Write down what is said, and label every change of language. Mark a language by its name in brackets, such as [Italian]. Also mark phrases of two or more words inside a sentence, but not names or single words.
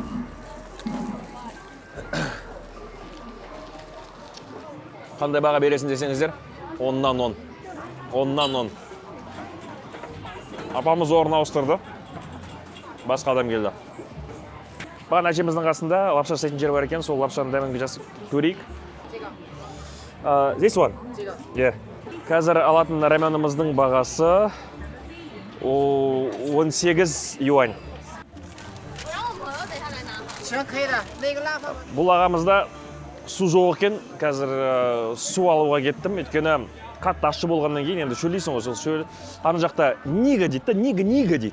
[Kazakh] Қандай баға бересін десеңіздер? 10-нан 10. Апамыз орын ауыстырды. Басқа адам келді. Баған әжеміздің қасында лапша жасайтын жер бар екен, сол лапшаның дәмін жасап көрейік. [English] This one? Yeah. [Kazakh] Қазір алатын раменымыздың бағасы 18 юань. Бұл ағамызда су жоқ екен, қазір су алуға кеттім, өйткені қатты ащы болғаннан кейін енді шөлейсің ғой, сол ана жақта нига дейді, нига дейді.